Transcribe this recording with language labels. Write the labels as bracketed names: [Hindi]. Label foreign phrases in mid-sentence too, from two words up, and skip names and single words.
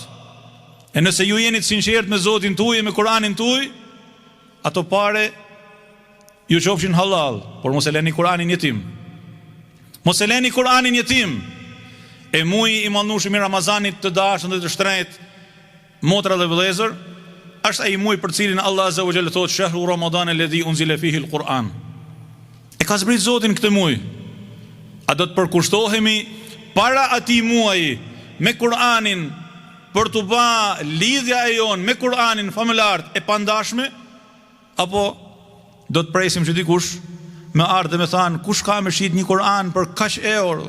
[Albanian] E nëse ju jeni të sinqert me Zotin tuaj e me Kur'anin tuaj, ato pare ju qofshin halal, por mos e leni Kur'anin jetim. Mos e leni Kur'anin jetim. E muji i mallnueshëm i Ramazanit të dashur dhe të shtrenjtë, motra dhe vëllezër, është ai muj për cilin Allah [Arabic] عز وجل [Albanian] thotë [Arabic] شهر رمضان الذي أنزل فيه القرآن. [Albanian] E ka zbrit Zotin këtë muj. A do të përkushtohemi para atij muaji me Kur'anin për të bë lidhja e jon me Kur'anin familart e pandashme, apo do të presim që dikush me ardhe me thanë, kush ka me shit një Kur'an për kaq euro?